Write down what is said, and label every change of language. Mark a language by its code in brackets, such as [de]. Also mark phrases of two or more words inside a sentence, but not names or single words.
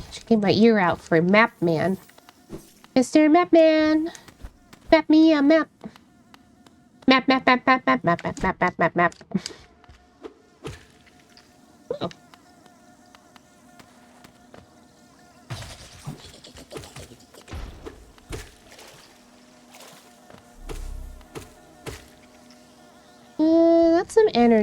[en] Should keep my ear out for Map Man. Mr. Map Man! Map me a map! Map, map, map, map, map, map, map, map, map, map, map. Oh. That's some energy.